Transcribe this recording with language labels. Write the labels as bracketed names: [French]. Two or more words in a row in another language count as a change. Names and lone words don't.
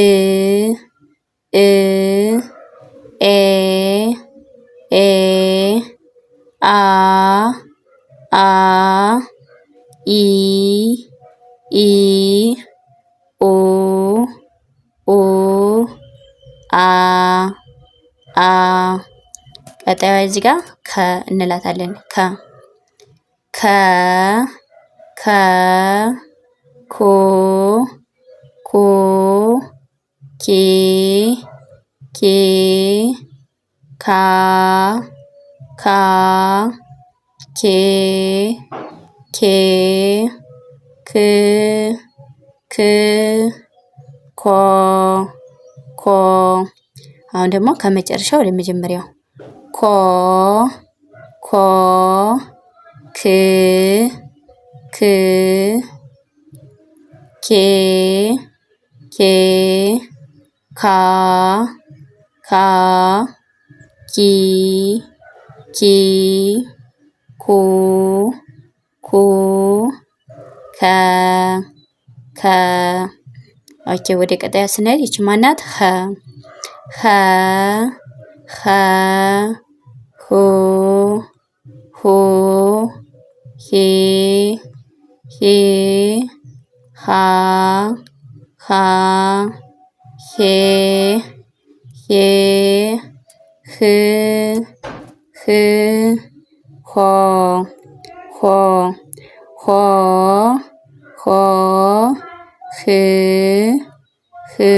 [Amharic] እ ኤ ኤ አ አ ኢ ኢ ኦ ኦ አ አ ቀጣዩ እዚህ ጋር ከ እንላታለን። ከ ከ ኮ ኮ ኬ ኬ ካ ካ ኬ ኬ ክ ክ ኮ ኮ አሁን ደግሞ ከመጨረሻ ወደ መጀመሪያው ኮ ኮ ክ ክ ኬ ኬ ካ ካ ኪ ኪ ኩ ኩ ከ ከ ኦኬ። ወደ ቀጣዩ ስንሄድ ይቺ ማናት? ኸ ኸ ኸ ሁ ሁ ሂ ሂ ሃ ሃ ሄ ሄ ህ ህ ሆ ሆ ሆ ሆ ህ ህ